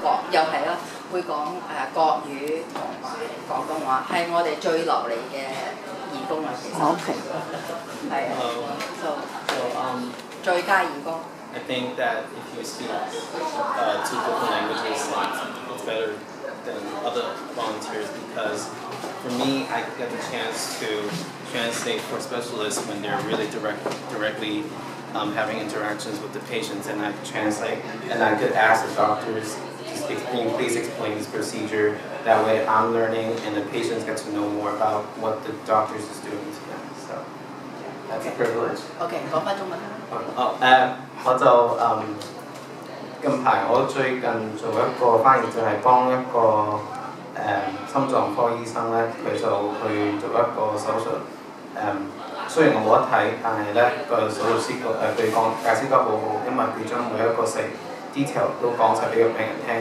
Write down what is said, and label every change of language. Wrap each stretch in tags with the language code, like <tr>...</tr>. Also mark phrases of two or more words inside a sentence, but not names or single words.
<yue>又係啦，會講國語同埋廣東話，係我哋最流利嘅義工啦，其實。 OK。係啊。最佳義工。</yue> <en>I think that if you speak 2 different languages, it's better than other volunteers because for me, I get the chance to translate for specialists when they're really directly having interactions with the patients, and I translate, and I could ask the doctors, please explain this procedure. That way, I'm learning, and the patients get to know more about what the doctors is doing to them. So that's a privilege.</en> <yue>OK， 講翻中文。我就近排我最近做一個翻譯，就係幫一個心臟科醫生咧，佢就去做一個手術。雖然我冇得睇，但係咧個手術師佢解釋得好好，因為佢將每一個細 detail 都講晒俾個病人聽。</yue>